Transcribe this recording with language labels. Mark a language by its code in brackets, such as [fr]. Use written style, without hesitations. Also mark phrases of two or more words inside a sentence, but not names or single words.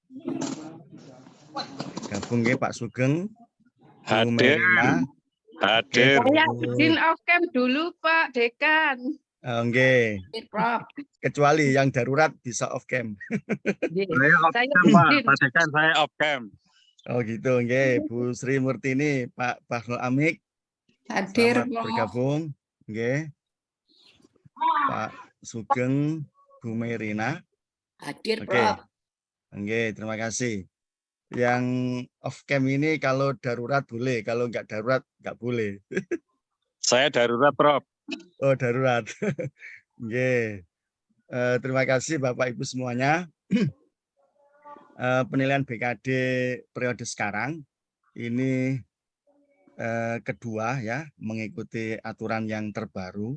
[id] Gabung nggih Pak Sugeng. Bu Merina. Hadir. Saya izin [en] off cam [id] dulu Pak Dekan. Oke. Kecuali yang darurat bisa [en] off cam. [id] Saya [en] off cam [id] Pak Dekan, saya [en] off cam. [id] Oh gitu, nggih. Bu Sri Murtini, Pak Bahlul Amik. Hadir, Selamat bergabung. Nggih. Pak Sugeng, Bu Merina. Hadir, Oke. Prof. Nggih, terima kasih. Yang off cam ini kalau darurat boleh, kalau nggak darurat nggak boleh. Saya darurat, Prof. Oh, darurat. Nggih. Terima kasih Bapak Ibu semuanya. Penilaian BKD periode sekarang ini kedua ya, mengikuti aturan yang terbaru.